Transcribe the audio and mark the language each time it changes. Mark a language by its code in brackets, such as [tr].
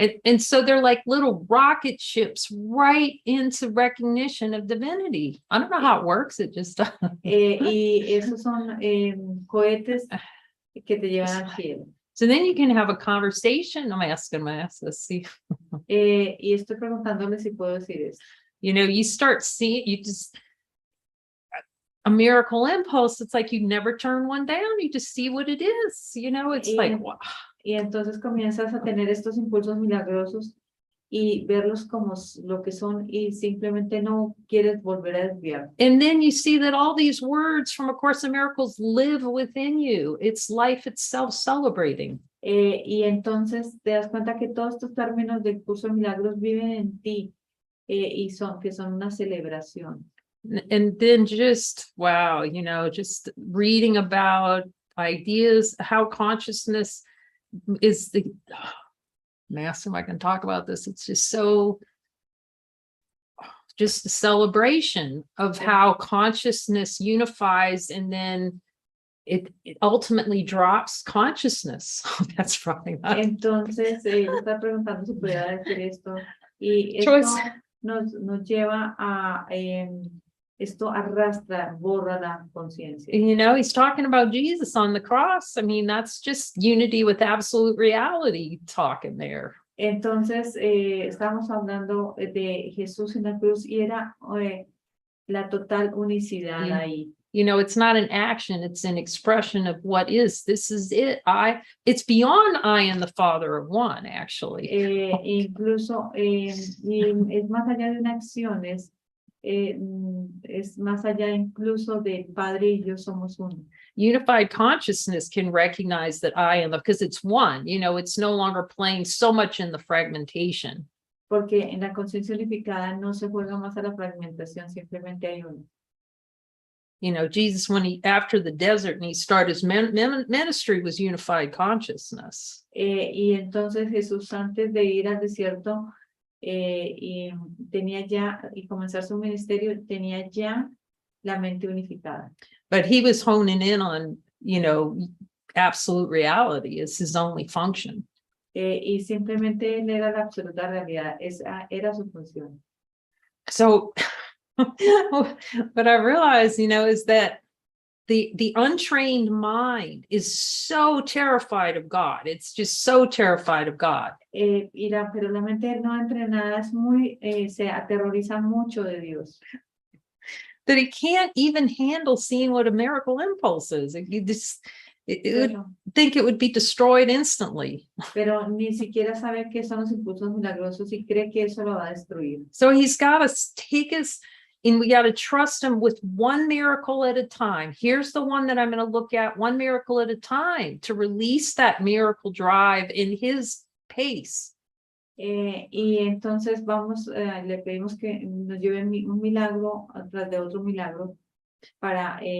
[en] And so they're like little rocket ships right into recognition of divinity. I don't know how it works. It just does. [es] Y esos son cohetes que te llevan al cielo. [en] So then you can have a conversation. I'm asking let's see. [es] Y estoy preguntándole si puedo decir eso. [en] You start seeing, a miracle impulse. It's like you never turn one down. You just see what it is. It's like, wow. [es] Y entonces comienzas a tener estos impulsos milagrosos y verlos como lo que son y simplemente no quieres volver a desviar. [en] And then you see that all these words from A Course in Miracles live within you. It's life itself celebrating. [es] Y entonces te das cuenta que todos estos términos del curso de milagros viven en ti y son una celebración. [en] And then just, wow, just reading about ideas, how consciousness is the... Ask him I can talk about this. It's just a celebration of how consciousness unifies, and then it ultimately drops consciousness. That's probably not. [es] Entonces, está preguntando si podía decir esto. Y esto nos lleva a esto arrastra, borra la conciencia. [en] He's talking about Jesus on the cross. I mean, that's just unity with absolute reality talking there. [es] Entonces, estamos hablando de Jesús en la cruz y era la total unicidad ahí. [en] It's not an action, it's an expression of what is. This is it. It's beyond I and the Father are one, actually. [es] Incluso es más allá de una acción, es más allá incluso de Padre y yo somos uno. [en] Unified consciousness can recognize that I am, because it's one, it's no longer playing so much in the fragmentation. [es] Porque en la conciencia unificada no se juega más a la fragmentación, simplemente hay uno. [en] Jesus, after the desert and he started his ministry, was unified consciousness. [es] Y entonces Jesús, antes de ir al desierto, y tenía ya, y comenzar su ministerio, tenía ya la mente unificada. [en] But he was honing in on, absolute reality is his only function. [es] Y simplemente él era la absoluta realidad, esa era su función. [en] So what I realize, is that the untrained mind is so terrified of God. It's just so terrified of God. [es] Pero la mente no entrenada es se aterroriza mucho de Dios. [en] That he can't even handle seeing what a miracle impulse is. It would think it would be destroyed instantly. [es] Pero ni siquiera sabe qué son los impulsos milagrosos y cree que eso lo va a destruir. [en] So he's got to take us, and we got to trust him with one miracle at a time. Here's the one that I'm going to look at, one miracle at a time, to release that miracle drive in his pace. [es] Y entonces le pedimos que nos lleve un milagro atrás de otro milagro para